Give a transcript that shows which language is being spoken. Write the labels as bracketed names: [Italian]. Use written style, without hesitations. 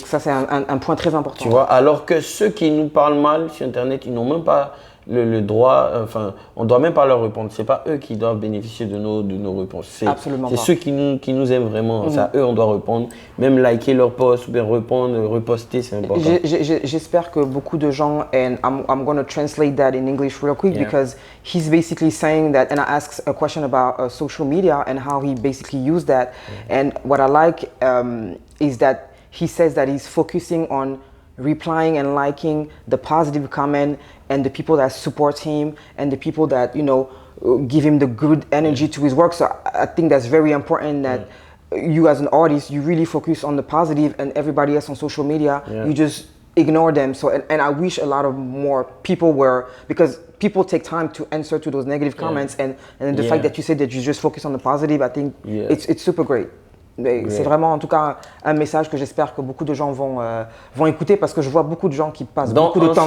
[French] ça, c'est un point très important. Tu vois, alors que ceux qui nous parlent mal sur Internet, ils n'ont même pas le droit, enfin, on ne doit même pas leur répondre. Ce n'est pas eux qui doivent bénéficier de nos réponses. C'est ceux qui nous aiment vraiment. C'est à eux on doit répondre. Même liker leur post ou bien reposter, c'est important. J'espère que beaucoup de gens, [English] and I'm going to translate that in English real quick because he's basically saying that, and I asked a question about social media and how he basically used that. And what I like is that he says that he's focusing on replying and liking the positive comment and the people that support him and the people that, you know, give him the good energy to his work. So I think that's very important that you as an artist, you really focus on the positive, and everybody else on social media, you just ignore them. So, and I wish a lot of more people were, because people take time to answer to those negative comments, and the fact that you said that you just focus on the positive, I think it's super great. [French] C'est vraiment en tout cas un message que j'espère que beaucoup de gens vont écouter, parce que je vois beaucoup de gens qui passent beaucoup de temps.